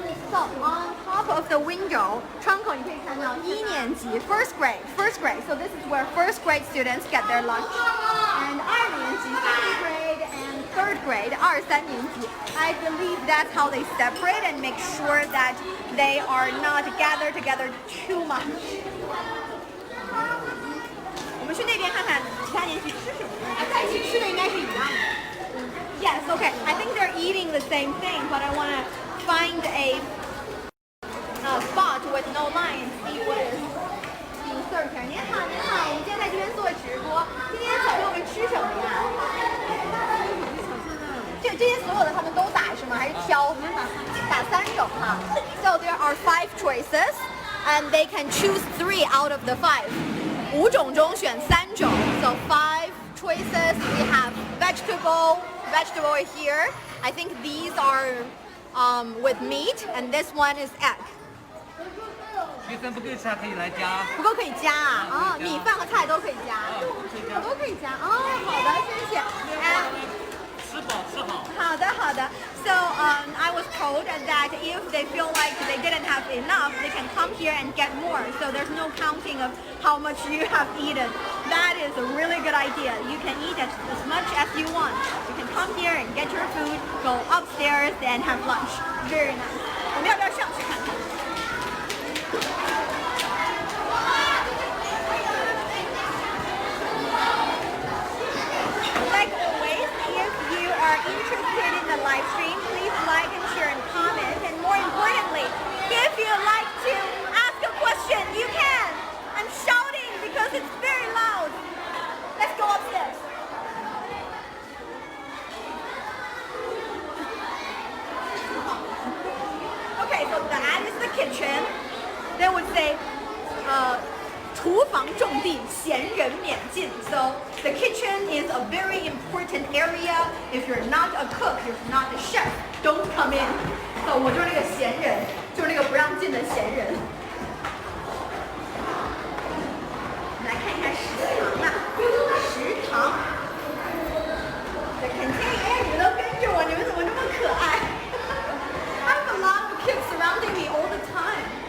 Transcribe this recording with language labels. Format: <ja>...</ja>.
<en>So on top of the window,</en> <zh>窗口你可以看到1年级</zh> <en>first grade. So this is where first grade students get their lunch. And 2年级 second grade and third grade 2、3年级. I believe that's how they separate and make sure that they are not gathered together too much.</en> <zh>我们去那边看看其他年级吃什么，在一起吃的应该是一样的。</zh> <en>Yes, okay. I think they're eating the same thing, but I want to find a spot with no line and see what is being served here.</en> <zh>您好，我们今天在这边做直播。今天早上我们吃什么呀？这些所有的他们都打是吗？还是挑？打3种哈。</zh> <en>So there are 5 choices, and they can choose 3 out of the 5.</en> <zh>5种中选3种。</zh> <en>So 5 choices. We have vegetable here. I think these are with meat, and this one is egg.</en> <zh>学生不够吃可以来加。不够可以加啊！米饭和菜都可以加，都可以加。哦，好的，谢谢。吃饱吃好。好的。</zh> <en>So I was told that if they feel like they didn't have enough, they can come here and get more. So there's no counting of how much you have eaten. That is a really good idea. You can eat as much as you want. You can come here and get your food, go upstairs and have lunch. Very nice.</en> <zh>我们要不要上去看看？</zh> <en>Like always, if you are interested in the live stream, please like and share and comment. And more importantly, if you like to ask a question, you can. I'm shouting because it's very loud. Let's go upstairs. Okay, so that is the kitchen. They would say,</en> <zh>厨房重地，闲人免进.</zh> <en>So the kitchen is a very important area. If you're not a cook, if you're not a chef, don't come in.</en> <zh>So 我就是那个闲人，就是那个不让进的闲人。来看一下食堂吧，食堂。The canteen， 你们都跟着我，你们怎么这么可爱？</zh> <en>I have a lot of kids surrounding me all the time.</en>